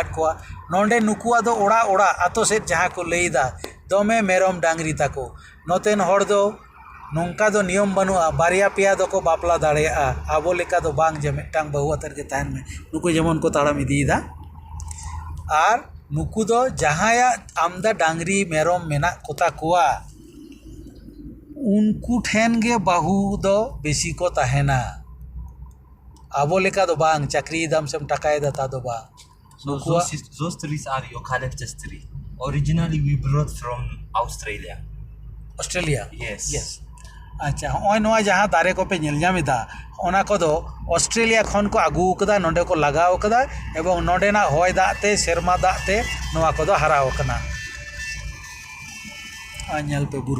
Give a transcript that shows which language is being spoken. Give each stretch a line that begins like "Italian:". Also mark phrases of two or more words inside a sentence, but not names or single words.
Santali: ᱠᱚᱣᱟ ᱱᱚᱰᱮ ᱱᱩᱠᱩᱣᱟᱜ ᱫᱚ ᱚᱲᱟᱜ ᱚᱲᱟᱜ ᱟᱛᱳ ᱥᱮᱫ ᱡᱟᱦᱟᱸ ᱠᱚ ᱞᱟᱹᱭᱫᱟ ᱫᱚᱢᱮ ᱢᱮᱨᱚᱢ ᱰᱟᱝᱨᱤ ᱛᱟᱠᱚ ᱱᱚᱛᱮᱱ ᱦᱚᱲ ᱫᱚ ᱱᱚᱝᱠᱟ ᱫᱚ ᱱᱤᱭᱚᱢ ᱵᱟᱹᱱᱩᱜᱼᱟ ᱵᱟᱨᱭᱟ ᱯᱮᱭᱟ ᱫᱚᱠᱚ ᱵᱟᱯᱞᱟ ᱫᱟᱲᱮᱭᱟᱜᱼᱟ ᱟᱵᱚ ᱞᱮᱠᱟ ᱫᱚ ᱵᱟᱝ ᱡᱮ ᱢᱤᱫᱴᱟᱝ ᱵᱟᱹᱦᱩ ᱟᱛᱮᱫ ᱜᱮ ᱛᱟᱦᱮᱱ ᱢᱮ ᱱᱩᱠᱩ ᱡᱮᱢᱚᱱ ᱠᱚ ᱛᱟᱲᱟᱢ ᱤᱫᱤᱭᱮᱫᱟ ᱟᱨ ᱱᱩᱠᱩ ᱫᱚ ᱡᱟᱦᱟᱸᱭᱟᱜ ᱟᱢᱫᱟ ᱰᱟᱝᱨᱤ ᱢᱮᱨᱚᱢ ᱢᱮᱱᱟᱜ ᱠᱚᱛᱟ ᱠᱚᱣᱟ उनको ठेन गे बाहू दो बेसी को तहेना आबो लेका दो बांग चाकरी दाम से टकाय दा दो बांग
English: So those trees are eucalyptus tree. Originally we brought from Australia. ऑस्ट्रेलिया Yes.
Santali: अच्छा होय नोआ जहां दारे को पे नेल जामिदा ओना को दो ऑस्ट्रेलिया खन को आगू कदा नोडे को लगाव कदा एवं नोडे ना होय दाते सेरमा दाते नोआ को दो हराव कना आन्यल पे बुरु